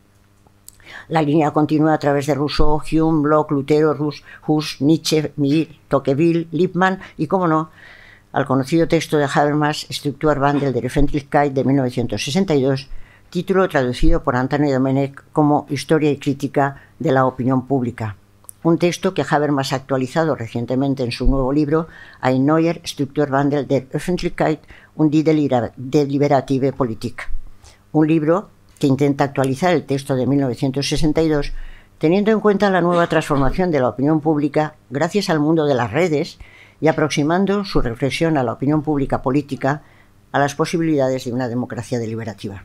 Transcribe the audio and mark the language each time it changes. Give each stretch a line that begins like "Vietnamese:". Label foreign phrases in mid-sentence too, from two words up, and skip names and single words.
Spanish: La línea continúa a través de Rousseau, Hume, Locke, Lutero, Hus, Nietzsche, Mill, Tocqueville, Lippmann y, como no, al conocido texto de Habermas, Strukturwandel der Öffentlichkeit de 1962, título traducido por Anthony Domenech como Historia y crítica de la opinión pública. Un texto que Habermas ha actualizado recientemente en su nuevo libro Ein neuer Strukturwandel der Öffentlichkeit und die deliberative Politik. Un libro que intenta actualizar el texto de 1962, teniendo en cuenta la nueva transformación de la opinión pública gracias al mundo de las redes y aproximando su reflexión a la opinión pública política a las posibilidades de una democracia deliberativa.